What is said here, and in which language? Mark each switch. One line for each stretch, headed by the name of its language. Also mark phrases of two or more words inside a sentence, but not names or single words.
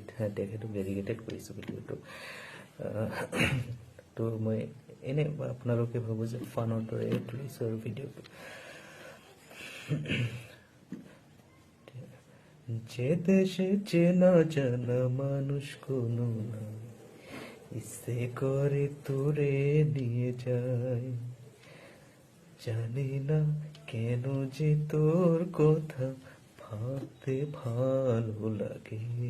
Assamese: তেখেতক ডেডিকেটেড কৰিছোঁ ভিডিঅ'টো। তো মই এনে আপোনালোকে ভাবোঁ যে ফানৰ দৰে তুলিছোঁ আৰু ভিডিঅ'টো।
Bangla: যে দেশে চেনা জানা মানুষ কোনো না, ইচ্ছে করে তোরে নিয়ে যায়। জানি না কেন যে তোর কথা ভাবতে ভালো লাগে।